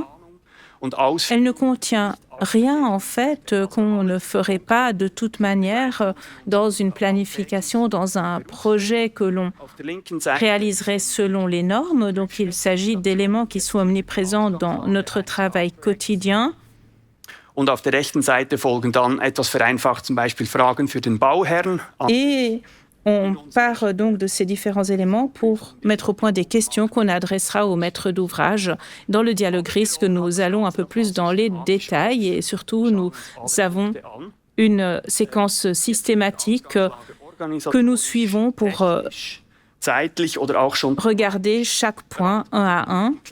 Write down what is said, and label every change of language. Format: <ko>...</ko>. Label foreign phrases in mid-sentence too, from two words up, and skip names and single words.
<fr>Elle ne contient rien, en fait, qu'on ne ferait pas de toute manière dans une planification, dans un projet que l'on réaliserait selon les normes. Donc, il s'agit d'éléments qui sont omniprésents dans notre travail quotidien.</fr> <de>Und auf der rechten Seite folgen dann etwas vereinfacht zum Beispiel Fragen für den Bauherrn.</de> <fr>Et On part donc de ces différents éléments pour mettre au point des questions qu'on adressera aux maîtres d'ouvrage. Dans le dialogue risque, nous allons un peu plus dans les détails et surtout, nous avons une séquence systématique que nous suivons pour regarder chaque point un à un.</fr>